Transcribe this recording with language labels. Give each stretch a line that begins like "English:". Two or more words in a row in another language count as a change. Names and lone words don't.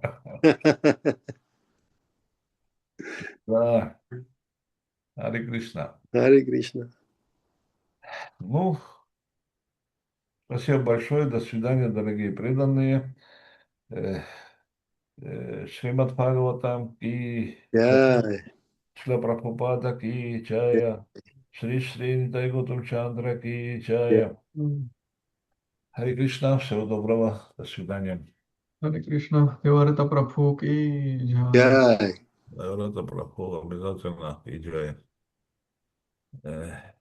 Russian: Да. Харе Кришна. Харе Кришна. Ну, спасибо большое. До свидания, дорогие преданные.
Hindi: श्रीमद् भागवतम् की जय, Jai, श्रील प्रभुपाद की जय, श्री श्री निताई गुतम चन्द्र की jai, जय. हरे कृष्ण,
Russian: всего доброго, до свидания.
Hindi: हरे कृष्ण, देवरेत प्रभु की जय. jai.
Russian: Рада Прабху обязательно и джая.